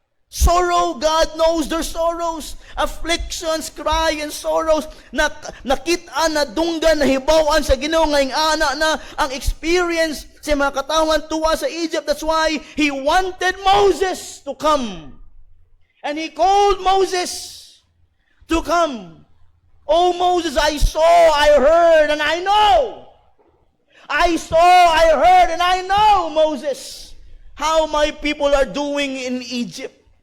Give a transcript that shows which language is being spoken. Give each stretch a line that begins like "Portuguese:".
English: Sorrow, God knows their sorrows. Afflictions, cry, and sorrows.
Cebuano: Nakita, nadunggan, nahibawan sa Ginoo ngayong ana na ang experience sa mga katawan tuwa sa Egypt.
English: That's why He wanted Moses to come. And He called Moses to come. Oh Moses, I saw, I heard, and I know. I saw, I heard, and I know, Moses, how my people are doing in Egypt.